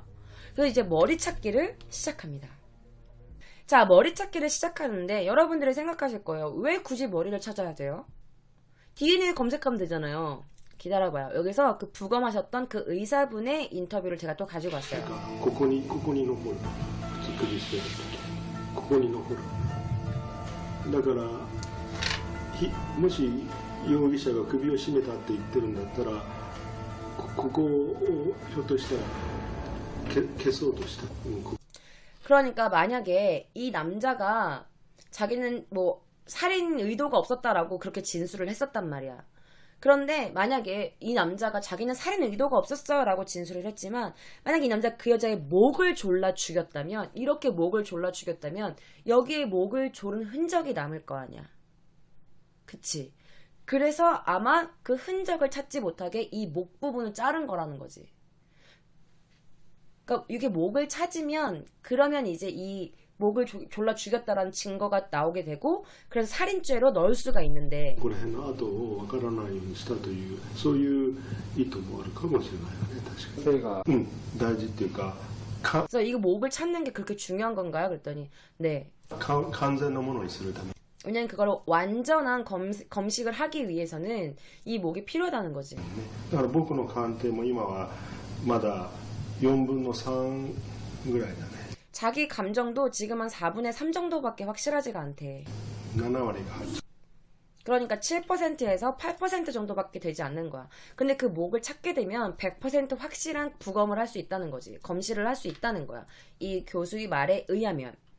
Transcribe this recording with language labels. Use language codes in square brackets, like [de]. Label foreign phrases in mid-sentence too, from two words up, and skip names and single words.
[ko] 그래서 이제 머리 찾기를 시작합니다. 자, 머리 찾기를 시작하는데 여러분들이 생각하실 거예요. 왜 굳이 머리를 찾아야 돼요? DNA 검색하면 되잖아요. 기다려봐요. 여기서 그 부검하셨던 그 의사분의 인터뷰를 제가 또 가지고 왔어요. [ja] ここに残る口首してる時ここに残るだからもし容疑者が首を絞めたって言ってるんだったらここをひょっとしたら消そうとした。 [ko] 그러니까 만약에 이 남자가 자기는 뭐 살인 의도가 없었다라고 그렇게 진술을 했었단 말이야. 그런데 만약에 이 남자가 자기는 살인 의도가 없었어요 라고 진술을 했지만, 만약에 이 남자가 그 여자의 목을 졸라 죽였다면, 이렇게 목을 졸라 죽였다면 여기에 목을 조른 흔적이 남을 거 아니야. 그치? 그래서 아마 그 흔적을 찾지 못하게 이 목 부분을 자른 거라는 거지. 그러니까 이게 목을 찾으면 그러면 이제 이 목을 졸라 죽였다라는 증거가 나오게 되고, 그래서 살인죄로 넣을 수가 있는데, [ja] この辺の跡をわからないようにしたというそういう意図もあるかもしれないよね。確かにそれが大事っていうか [ko] 그래서 이거 목을 찾는 게 그렇게 중요한 건가요? 그랬더니 네. [ja] 完全なものにするため [ko] 왜냐면 그걸 완전한 검식을 하기 위해서는 이 목이 필요하다는 거지. [ja] だから僕の鑑定も今はまだ4分の3ぐらいだね。 [ko] 자기 감정도 지금 한 4분의 3 정도밖에 확실하지가 않대. [ja] 7割が8 [ko] 그러니까 7%에서 8% 정도밖에 되지 않는 거야. 근데 그 목을 찾게 되면 100% 확실한 부검을 할 수 있다는 거지. 검시를 할 수 있다는 거야. 이 교수의 말에 의하면.